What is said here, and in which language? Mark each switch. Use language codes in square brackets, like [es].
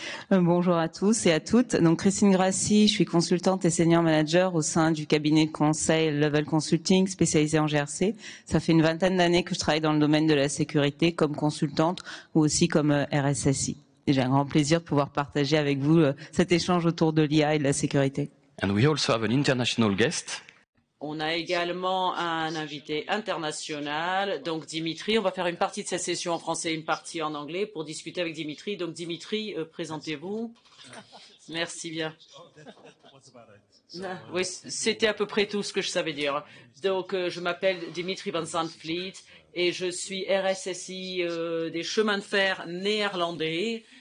[fr] Bonjour à tous et à toutes. Donc Christine Grassi, je suis consultante et senior manager au sein du cabinet de conseil Level Consulting spécialisé en GRC. Ça fait une vingtaine d'années que je travaille dans le domaine de la sécurité comme consultante ou aussi comme RSSI. Et j'ai un grand plaisir de pouvoir partager avec vous cet échange autour de l'IA et de la sécurité. [en] And we also have an international guest. [fr] On a également un invité international, donc Dimitri. On va faire une partie de cette session en français et une partie en anglais pour discuter avec Dimitri. Donc Dimitri, présentez-vous. Merci bien. Oui, c'était à peu près tout ce que je savais dire. Donc je m'appelle Dimitri van Zandvliet et je suis RSSI des chemins de fer néerlandais.